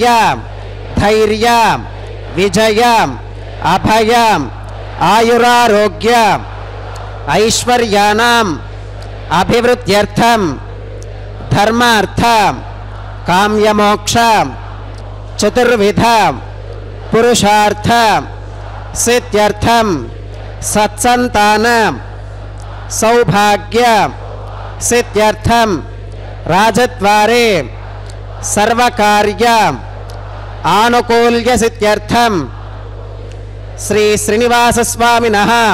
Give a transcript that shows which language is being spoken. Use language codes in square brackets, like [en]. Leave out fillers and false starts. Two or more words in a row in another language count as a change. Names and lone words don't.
[sa] ధైర్య విజయ అభయ ఆయురారోగ్య ఐశ్వర్యానాం అభివృద్ధ్యర్థం ధర్మార్థ కామ్యమోక్ష చతుర్విధ పురుషార్థ సిద్ధ్యర్థం सत्संतान सौभाग्य सिद्ध्यर्थम राजद्वारे सर्वकार्य आनुकूल्य सिद्ध्यर्थम श्री श्रीनिवासस्वामिनः